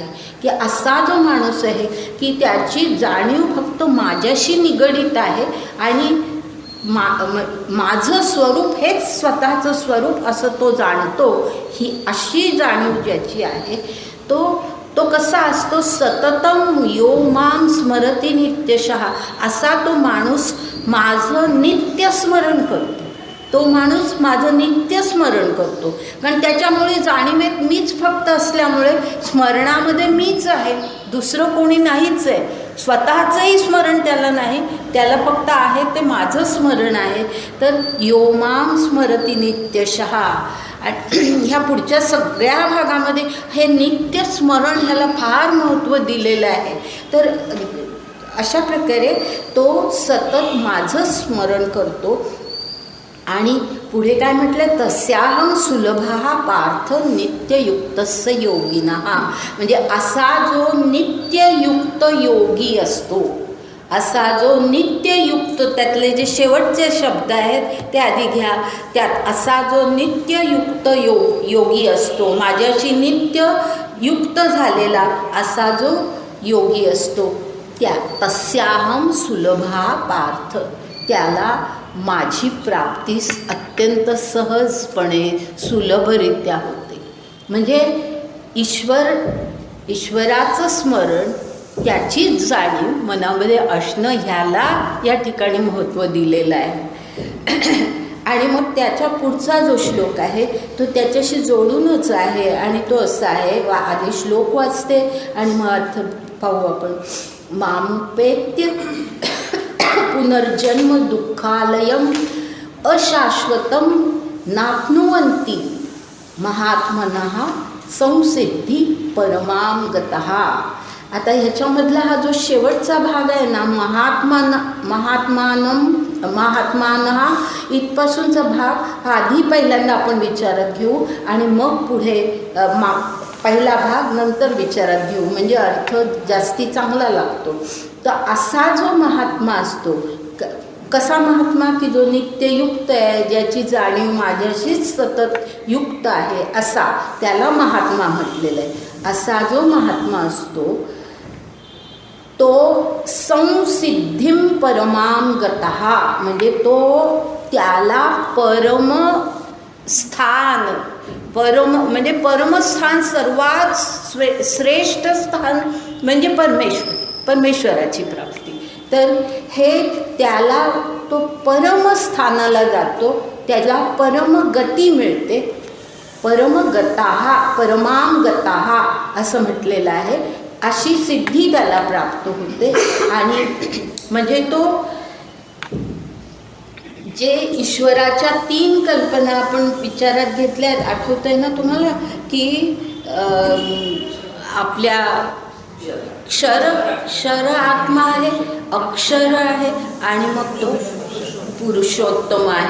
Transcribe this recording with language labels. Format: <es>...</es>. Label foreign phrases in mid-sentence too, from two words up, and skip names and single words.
<mr>की असा जो माणूस आहे की त्याची जाणीव फक्त माझ्याशी निगडीत आहे आणि माझं स्वरूप हेच स्वतःचं स्वरूप असं तो जाणतो, ही अशी जाणीव ज्याची आहे तो कसा असतो?</mr> <sa>सततम यो मां स्मरती नित्यशः.</sa> <mr>असा तो माणूस माझं नित्य स्मरण करतो. तो माणूस माझं नित्य स्मरण करतो. कारण त्याच्यामुळे जाणीवेत मीच फक्त असल्यामुळे स्मरणामध्ये मीच आहे, दुसरं कोणी नाहीच आहे. स्वतःचंही स्मरण त्याला नाही, त्याला फक्त आहे ते माझं स्मरण आहे.</mr> <sa>तर यो मां स्मरती नित्यशः.</sa> <mr>ह्या पुढच्या सगळ्या भागामध्ये हे नित्य स्मरण ह्याला फार महत्त्व दिलेलं आहे. तर अशा प्रकारे तो सतत माझं स्मरण करतो. आणि पुढे काय म्हटलं?</mr> <sa>तस्याहं सुलभः पार्थ नित्ययुक्तस्य योगिनः.</sa> <mr>म्हणजे असा जो नित्ययुक्त योगी असतो, असा जो नित्ययुक्त, त्यातले जे शेवटचे शब्द आहेत ते आधी घ्या. त्यात असा जो नित्ययुक्त योगी असतो, माझ्याशी नित्ययुक्त झालेला असा जो योगी असतो,</mr> <sa>तस्याहं सुलभः पार्थ,</sa> <mr>त्याला माझी प्राप्तीस अत्यंत सहजपणे सुलभरित्या होते. म्हणजे ईश्वराचं स्मरण, त्याचीच जाणीव मनामध्ये असणं, ह्याला या ठिकाणी महत्त्व दिलेलं आहे. आणि मग त्याच्या पुढचा जो श्लोक आहे तो त्याच्याशी जोडूनच आहे आणि तो असा आहे. आधी श्लोक वाचते आणि मग अर्थ पाहू आपण.</mr> <sa>मामुपेत्य पुनर्जन्म दुःखालयम अशाश्वतम नाप्नुवन्ति महात्मनः संसिद्धी परमां गतः.</sa> <mr>आता ह्याच्यामधला हा जो शेवटचा भाग आहे ना, महात्मानः इथपासूनचा भाग हा आधी पहिल्यांदा आपण विचारात घेऊ आणि मग पुढे पहिला भाग नंतर विचारात घेऊ, म्हणजे अर्थ जास्ती चांगला लागतो. तर असा जो महात्मा असतो, कसा महात्मा? की जो नित्ययुक्त आहे, ज्याची जाणीव माझ्याशीच सतत युक्त आहे, असा त्याला महात्मा म्हटलेलं आहे. असा जो महात्मा असतो तो</mr> <sa>संसिद्धीं परमां गतः.</sa> <mr>म्हणजे त्याला म्हणजे परमस्थान, सर्वात श्रेष्ठ स्थान म्हणजे परमेश्वराची प्राप्ती. तर हे त्याला तो परमस्थानाला जातो, त्याला परमगती मिळते.</mr> <sa>परमां गतः</sa> <mr>असं म्हटलेलं आहे. अशी सिद्धी त्याला प्राप्त होते. आणि म्हणजे तो जे ईश्वराच्या 3 कल्पना आपण विचारात घेतल्या आहेत, आठवत आहे ना तुम्हाला? की आपल्या क्षर आत्मा आहे, अक्षर आहे आणि मग तो पुरुषोत्तम आहे.</mr>